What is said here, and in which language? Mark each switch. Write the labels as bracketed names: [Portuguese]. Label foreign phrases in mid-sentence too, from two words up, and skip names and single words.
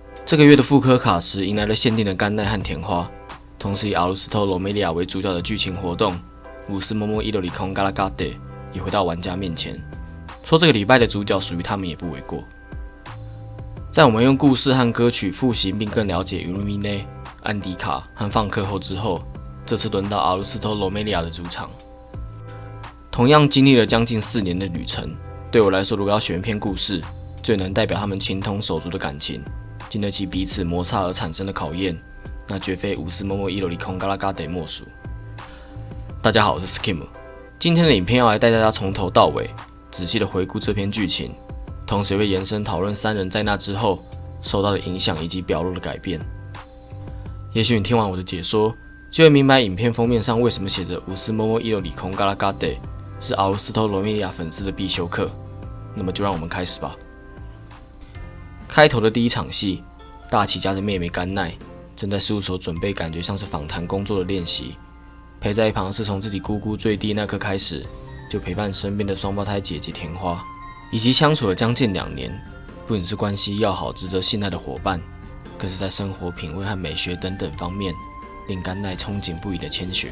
[Chinese] 这个月的复刻卡池迎来了限定的甘奈和甜花，同时以阿鲁斯托·罗梅利亚为主角的剧情活动《乌斯モモイロリコンガラガデ》也回到玩家面前，说这个礼拜的主角属于他们也不为过。在我们用故事和歌曲复习并更了解尤鲁米内、安迪卡和放克后之后，这次轮到阿鲁斯托·罗梅利亚的主场。同样经历了将近4年的旅程，对我来说，如果要选一篇故事，最能代表他们情同手足的感情，经得起彼此摩擦而产生的考验，那绝非乌斯モモイロリコンガラガデ莫属。大家好，我是 Skim， 今天的影片要来带大家从头到尾仔细的回顾这篇剧情，同时也会延伸讨论3人在那之后受到的影响以及表露的改变。也许你听完我的解说，就会明白影片封面上为什么写着乌斯モモイロリコンガラガデ是阿鲁斯托·罗梅利亚粉丝的必修课。那么就让我们开始吧。开头的第一场戏，大崎家的妹妹甘奈正在事务所准备感觉像是访谈工作的练习，陪在一旁是从自己姑姑坠地那刻开始就陪伴身边的双胞胎姐姐甜花，以及相处了将近2年，不仅是关系要好、值得信赖的伙伴，更是在生活品味和美学等等方面令甘奈憧憬不已的千雪。